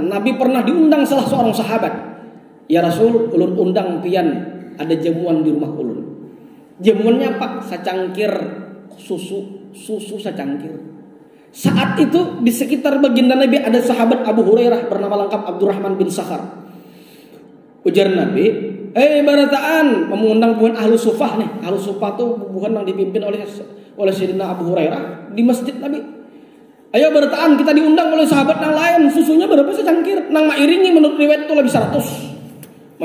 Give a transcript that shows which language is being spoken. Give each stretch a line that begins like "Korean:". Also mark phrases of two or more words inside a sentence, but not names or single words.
Indonesian: Nabi pernah diundang salah seorang sahabat.
Banjar: Ya Rasul, ulun undang pian ada jamuan di rumah ulun.
Indonesian: Jamuannya apa? Secangkir susu secangkir. Saat itu di sekitar baginda Nabi ada sahabat Abu Hurairah bernama lengkap Abdurrahman bin Sakhar.
Banjar: Ujar Nabi, barataan mengundang bukan ahlu sufah nih.
Indonesian: Ahlu sufah tuh bukan yang dipimpin oleh Sayyidina Abu Hurairah di masjid Nabi.
Banjar: Ayo barataan kita diundang oleh sahabat yang lain.
Indonesian: Susunya berapa secangkir?
Banjar: Nang mairingi
Indonesian: menurut riwayat itu lebih 100.